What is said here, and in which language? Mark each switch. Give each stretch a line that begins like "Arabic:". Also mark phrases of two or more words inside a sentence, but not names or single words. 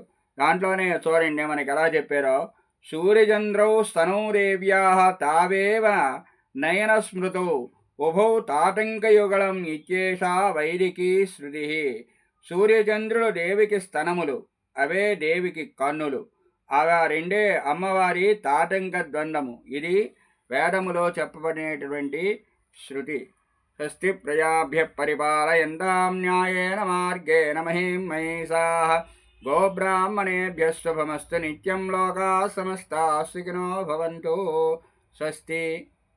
Telugu: దాంట్లోనే చూడండి మనకి ఎలా చెప్పారో,
Sanskrit: సూర్యచంద్రౌ స్తనౌ దేవ్యాః తావేవ నయన స్మృతౌ ఉభౌ తాటంకయుగళం ఇత్యేషా వైదికీ శృతి.
Telugu: సూర్యచంద్రులు దేవికి స్తనములు, అవే దేవికి కన్నులు. అలా రెండే అమ్మవారి తాటంక ద్వంద్వము. ఇది వేదములో చెప్పబడినటువంటి శృతి.
Sanskrit: స్వస్తి ప్రజాభ్య పరిపాలయంతాం న్యాయేన మార్గేణ మహీం మహిషాః గోబ్రాహ్మణేభ్యः శుభమస్తు నిత్యం లోకాः సమస్తాः సుఖినో భవంతు. స్వస్తి.